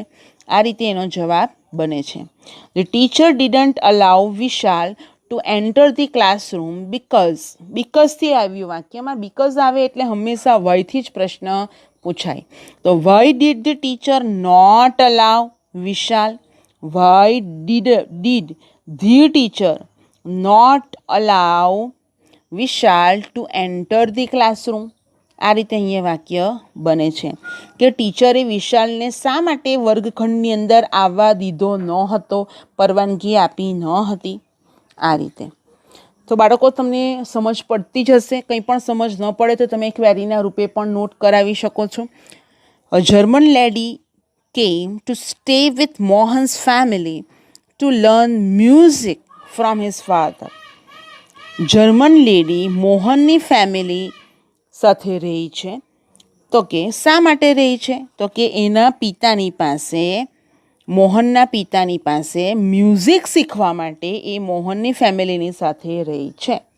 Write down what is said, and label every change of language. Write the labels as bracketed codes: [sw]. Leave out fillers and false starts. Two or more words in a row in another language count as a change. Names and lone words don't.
[gu] આ રીતે એનો જવાબ બને છે. [en] the teacher didn't allow Vishal to enter the classroom [gu] બીકોઝથી આવ્યું વાક્યમાં. બીકોઝ આવે એટલે હંમેશા વાયથી જ પ્રશ્ન પૂછાય. [en] તો why did the teacher not allow Vishal? Why did the teacher not allow Vishal to enter the classroom? [gu] આ રીતે અહીંયા વાક્ય બને છે કે ટીચરે વિશાલને શા માટે વર્ગખંડની અંદર આવવા દીધો ન હતો, પરવાનગી આપી ન હતી. આ રીતે. તો બાળકો, તમને સમજ પડતી જ હશે. કંઈ પણ સમજ ન પડે તો તમે ક્વેરીના રૂપે પણ નોટ કરાવી શકો છો. [en] a German lady came to stay with Mohan's family to learn music from his father. German lady [gu] મોહનની ફેમિલી સાથે રહી છે. તો કે શા માટે રહી છે? તો કે એના પિતાની પાસે, મોહનના પિતાની પાસે મ્યુઝિક શીખવા માટે એ મોહનની ફેમિલીની સાથે રહી છે.